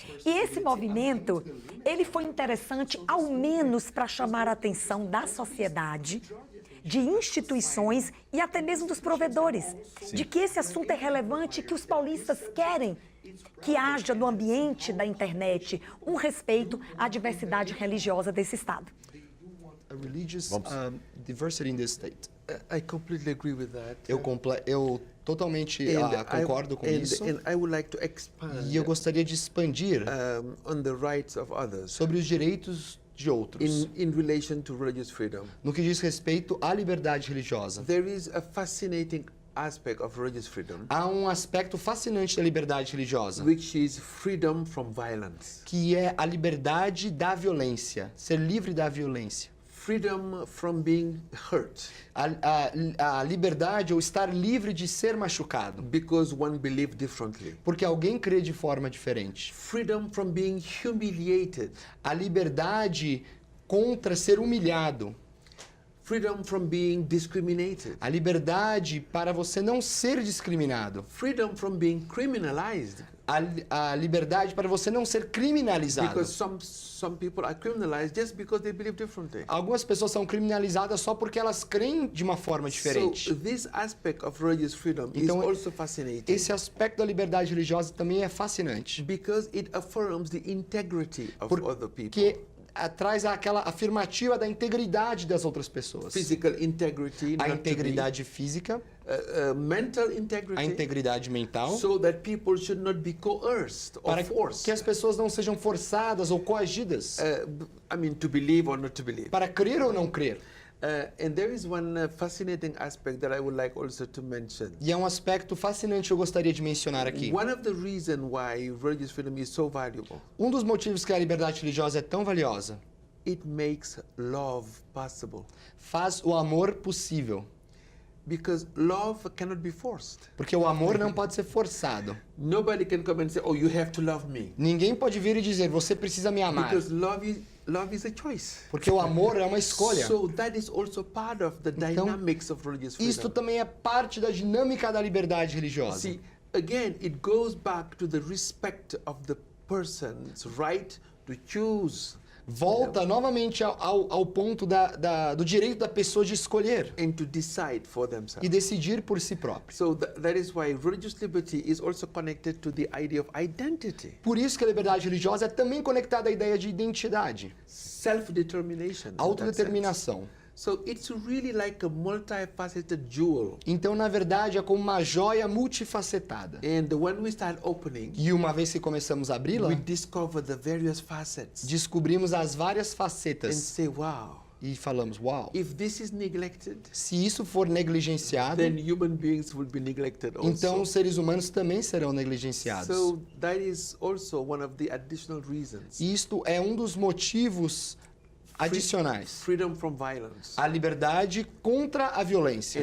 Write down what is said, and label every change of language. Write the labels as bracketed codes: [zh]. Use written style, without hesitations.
[pt] E esse movimento, ele foi interessante, ao menos para chamar a atenção da sociedade, de instituições e até mesmo dos provedores, de que esse assunto é relevante e que os paulistas querem que haja no ambiente da internet um respeito à diversidade religiosa desse Estado. [en] A religious diversity in this state. I completely agree with that. [pt] Eu totalmente concordo com isso. [en] And I would like to expand [pt] E eu gostaria de expandir [en] on the rights of others [pt] sobre os direitos de outros, [en] in relation to religious freedom. [pt] no que diz respeito à liberdade religiosa. [en] There is a fascinating aspect of religious freedom, [pt] há um aspecto fascinante da liberdade religiosa, [en] which is freedom from violence. [pt] que é a liberdade da violência, ser livre da violência. [en] Freedom from being hurt [pt] A liberdade ou estar livre de ser machucado, [en] because one believed differently. [pt] porque alguém crê de forma diferente. [en] Freedom from being humiliated. [pt] A liberdade contra ser humilhado. [en] Freedom from being discriminated. [pt] A liberdade para você não ser discriminado. [en] Freedom from being criminalized. [pt] A liberdade para você não ser criminalizado. [en] Because some people are criminalized just because they believe differently. [pt] Algumas pessoas são criminalizadas só porque elas creem de uma forma diferente. [en] So this aspect of religious freedom is [pt] Então, [en] also fascinating. [pt] esse aspecto da liberdade religiosa também é fascinante. [en] Because it affirms the integrity of other people. [pt] Porque traz aquela afirmativa da integridade das outras pessoas. [en] Physical integrity, [pt] A [en] not to [pt] integridade física, [en] be, mental [pt] a [en] integrity, [pt] integridade mental, [en] so that people should not be coerced or [pt] para [en] forced. [pt] que as pessoas não sejam forçadas ou coagidas [en] I mean, to believe or not to believe. [pt] para crer ou não crer. [en] And there is one fascinating aspect that I would like also to mention. [pt] E é um aspecto fascinante que eu gostaria de mencionar aqui. [en] One of the reasons why religious freedom is so valuable, [pt] Um dos motivos que a liberdade religiosa é tão valiosa, [en] it makes love possible. [pt] faz o amor possível. [en] Because love cannot be forced. [pt] Porque o amor não pode ser forçado. [en] Nobody can come and say, oh, you have to love me. [pt] Ninguém pode vir e dizer, você precisa me amar. [en] Because love is a choice. [pt] Porque o amor é uma escolha. [en] So that is also part of the [pt] Então, [en] dynamics of religious freedom. [pt] isto também é parte da dinâmica da liberdade religiosa. [en] See, again, it goes back to the respect of the person's right to choose. [pt] Volta novamente ao ponto do direito da pessoa de escolher [en] And to decide for themselves. [pt] e decidir por si próprio. [en] So that is why religious liberty is also connected to the idea of identity, [pt] Por isso que a liberdade religiosa é também conectada à ideia de identidade, [en] self-determination. in that [pt] autodeterminação. [en] sense. So it's really like a multifaceted jewel. [pt] Então, na verdade, é como uma joia multifacetada. [en] And when we start opening, [pt] E uma vez que começamos a abri-la, [en] we discover the various facets [pt] descobrimos as várias [en] and [pt] facetas [en] say, wow, [pt] e falamos, uau, [en] if this is neglected, [pt] se isso for negligenciado, [en] then human beings will be neglected also. [pt] então os seres humanos também serão negligenciados. [en] So that is also one of the additional reasons. [pt] Isto é um dos motivos adicionais. [en] Freedom from violence [pt] A liberdade contra a violência